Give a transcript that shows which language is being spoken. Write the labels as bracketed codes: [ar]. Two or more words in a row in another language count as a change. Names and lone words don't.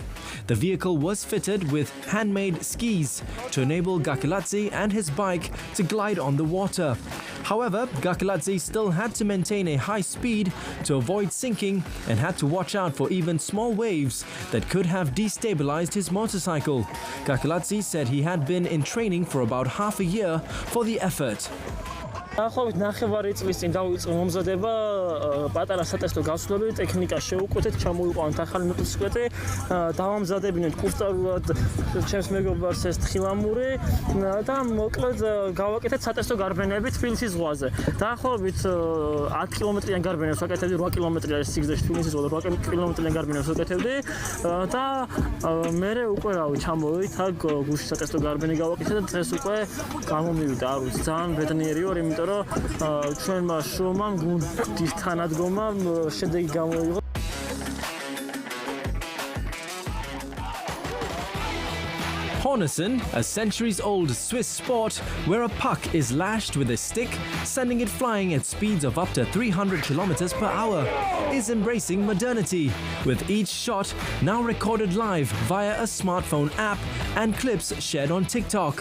[en] The vehicle was fitted with handmade skis to enable Gakiladze and his bike to glide on the water. However, Gakiladze still had to maintain a high speed to avoid sinking and had to watch out for even small waves that could have destabilized his motorcycle. Gakiladze said he had been in training for about half a year for the effort. [ka] Ახლობით ნახევარი წლის წინ დავიწყე მომზადება პატარა სატესტო გასვლები, ტექნიკა შევუკვეთეთ, ჩამოვიყვანთ ახალი მოტოციკლეტი, დავამზადებინეთ კურსწავლულად ჩემს მეგობარს ეს თხილამური და მოკლედ გავაკეთეთ სატესტო გარბენები თბილისის ზღვაზე. დაახლოებით 10 კილომეტრიან გარბენებს ვაკეთებდი, 8 კილომეტრია სიგრძეში თბილისის ზღვაზე, 8 კილომეტრიან გარბენებს ვაკეთებდი და მერე უკვე რავი ჩამოვით აქ გუშინ სატესტო გარბენი გავაკეთე და დღეს უკვე გამომივიდა, არ ვიცი, ძალიან ბედნიერია, იმიტომ ჩვენმა შრომამ გუნდის თანადგომამ შედეგი გამოიღო. [en] Hornussen, a centuries-old Swiss sport where a puck is lashed with a stick, sending it flying at speeds of up to 300 kilometers per hour, is embracing modernity, with each shot now recorded live via a smartphone app and clips shared on TikTok.